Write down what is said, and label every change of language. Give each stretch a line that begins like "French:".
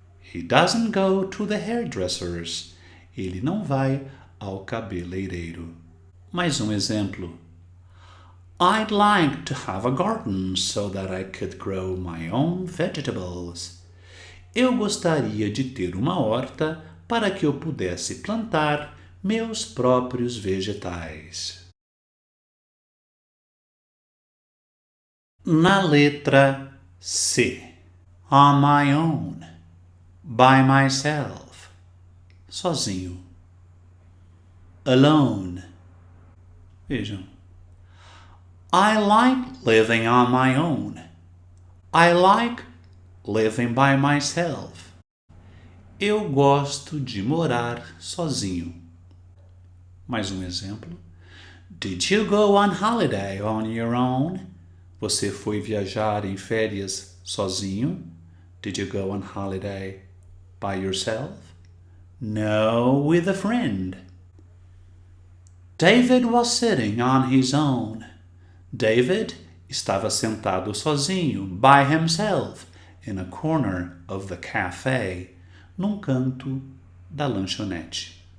English: He doesn't go to the hairdressers.
Portuguese: Ele não vai ao cabeleireiro. Mais um exemplo.
English: I'd like to have a garden so that I could grow my own vegetables.
Portuguese: Eu gostaria de ter uma horta para que eu pudesse plantar meus próprios vegetais. Na letra C.
English: On my own. By myself.
Portuguese: Sozinho.
English: Alone.
Portuguese: Vejam.
English: I like living on my own. I like living by myself.
Portuguese: Eu gosto de morar sozinho. Mais um exemplo.
English: Did you go on holiday on your own?
Portuguese: Você foi viajar em férias sozinho?
English: Did you go on holiday by yourself? No, with a friend. David was sitting on his own.
Portuguese: David estava sentado sozinho,
English: by himself, in a corner of the cafe,
Portuguese: num canto da lanchonete.